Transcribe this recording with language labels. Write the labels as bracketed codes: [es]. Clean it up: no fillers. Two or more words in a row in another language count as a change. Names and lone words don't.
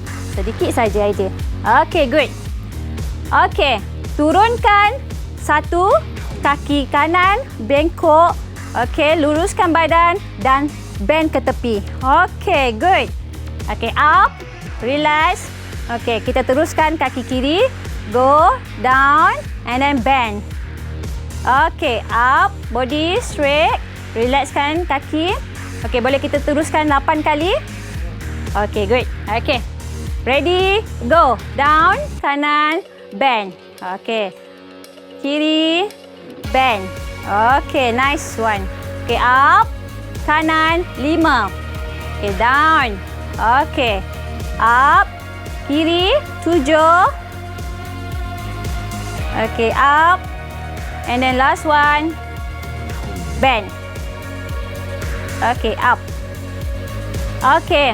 [ms] Sedikit saja Aidil. Okey, good. Okey. Turunkan satu kaki kanan, bengkok. Okey, luruskan badan dan bend ke tepi. [en] Okey, good. Okey, up, relax. [ms] Okey, kita teruskan kaki kiri. [en] Go, down, and then bend. Okey, up, body straight. [ms] Relaxkan kaki. Okey, boleh kita teruskan 8 kali. Okey, good. Okey, [en] ready, go. Down, [ms] kanan, bend. Okey, kiri, bend. Okey, [en] nice one. [ms] Okey, up, kanan 5. [en] Okey, down. Okey. Up. [ms] Kiri 7. Okey, [en] up. And then last one. Bend. Okey, up. Okey.